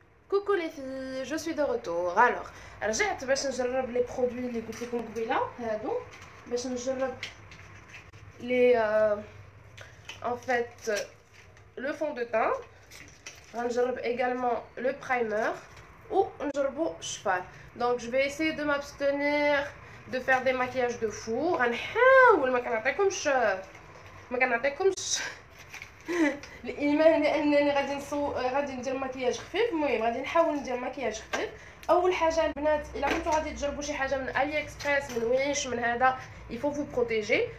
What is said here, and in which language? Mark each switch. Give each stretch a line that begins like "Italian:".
French: Coucou les filles, je suis de retour.
Arabic: Alors, رجعت باش نجرب
French: les produits
Arabic: اللي قلت لكم قبيله هادو باش نجرب
French: les en fait le fond de teint.
Arabic: غنجرب
French: également le primer ou
Arabic: نجربو الشفار.
French: Donc je vais essayer de m'abstenir de faire des maquillages de fou.
Arabic: غنحاول ما كنعطيكمش الايمان لانني غادي ندير مكياج خفيف. المهم غادي نحاول ندير مكياج خفيف. اول حاجه البنات الا كنتو غادي تجربوا شي حاجه من علي اكسبريس من ويش من هذا
French: يفو فو بروتيجي.